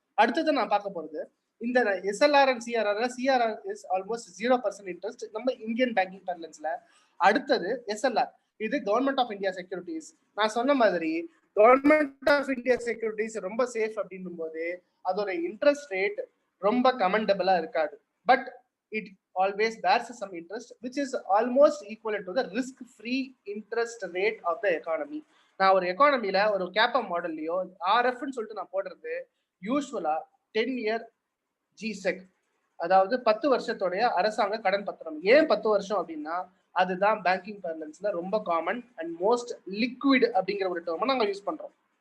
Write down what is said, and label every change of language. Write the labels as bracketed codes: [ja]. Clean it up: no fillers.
[ta] அடுத்தது நான் பார்க்க போறது இந்த SLR and CRR [en] is almost 0% interest [ta] நம்ம இந்தியன் பேங்கிங் பேர்லன்ஸ்ல. அடுத்தது எஸ்எல்ஆர், இது கவர்மெண்ட் ஆஃப் இந்தியா செக்யூரிட்டிஸ். நான் சொன்ன மாதிரி கவர்மெண்ட் ஆஃப் இந்தியா செக்யூரிட்டிஸ் ரொம்ப சேஃப் அப்படின்னும் போது அதோட இன்ட்ரெஸ்ட் ரேட் ரொம்ப கமெண்டபிளா இருக்காது. [en] But it always bears some interest, which is almost equivalent to the risk-free interest rate of the economy. [ta] நான் ஒரு எக்கானமில ஒரு கேப்பம் மாடல்லையோ ஆர்எஃப்னு சொல்லிட்டு நான் போடுறது யூஸ்வலா 10 year ஜிசெக், அதாவது 10 வருஷத்தோடைய அரசாங்க கடன் பத்திரம். ஏன் 10 வருஷம் அப்படின்னா, அதுதான் பேங்கிங் பார்லன்ஸ்ல ரொம்ப காமன் அண்ட் மோஸ்ட் லிக்விட் அப்படிங்கிற ஒரு டேர்மை நாங்கள் யூஸ் பண்றோம்.